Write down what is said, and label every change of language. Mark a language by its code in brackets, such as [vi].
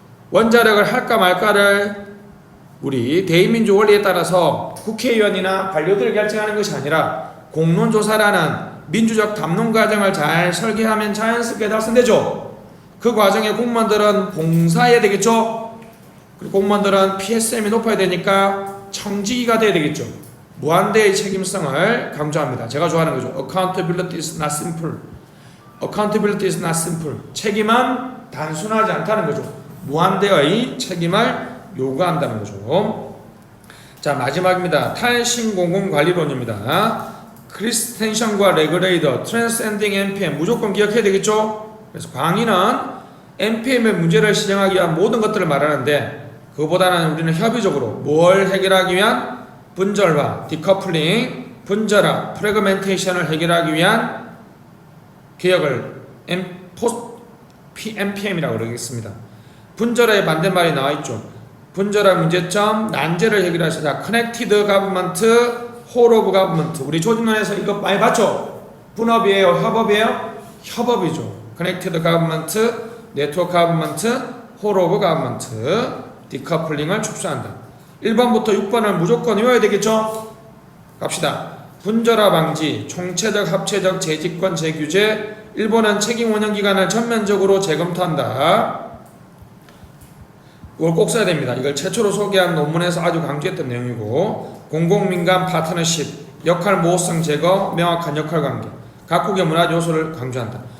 [ko] 원자력을 할까 말까를 우리 대의민주 원리에 따라서 국회의원이나 관료들이 결정하는 것이 아니라 공론조사라는 민주적 담론 과정을 잘 설계하면 자연스럽게 달성되죠. 그 과정에 공무원들은 봉사해야 되겠죠. 그리고 공무원들은 PSM이 높아야 되니까 청지기가 돼야 되겠죠. 무한대의 책임성을 강조합니다. 제가 좋아하는 거죠. [en] Accountability is not simple. Accountability is not simple. [ko] 책임은 단순하지 않다는 거죠. 무한대의 책임을 요구한다는 거죠. 자 마지막입니다. 탈신공공관리론입니다. 크리스텐션과 레그레이더, 트랜스엔딩 NPM 무조건 기억해야 되겠죠. 그래서 광의는 NPM의 문제를 실행하기 위한 모든 것들을 말하는데 그거보다는 우리는 협의적으로 뭘 해결하기 위한 분절화, 디커플링, 분절화, 프래그멘테이션을 해결하기 위한 개혁을 NPM이라고 그러겠습니다. 분절화의 반대말이 나와있죠. 분절화 문제점, 난제를 해결하시다. [en] Connected Government, Whole of Government. [ko] 우리 조직론에서 이거 많이 봤죠? 분업이에요? 협업이에요? 협업이죠. [en] Connected Government, Network Government, Whole of Government. [ko] 디커플링을 축소한다. 1번부터 6번을 무조건 외워야 되겠죠? 갑시다. 분절화 방지, 총체적 합체적 재집권 재규제. 1번은 책임 운영기관을 전면적으로 재검토한다. 이걸 꼭 써야 됩니다. 이걸 최초로 소개한 논문에서 아주 강조했던 내용이고, 공공민간 파트너십, 역할 모호성 제거, 명확한 역할 관계, 각국의 문화 요소를 강조한다.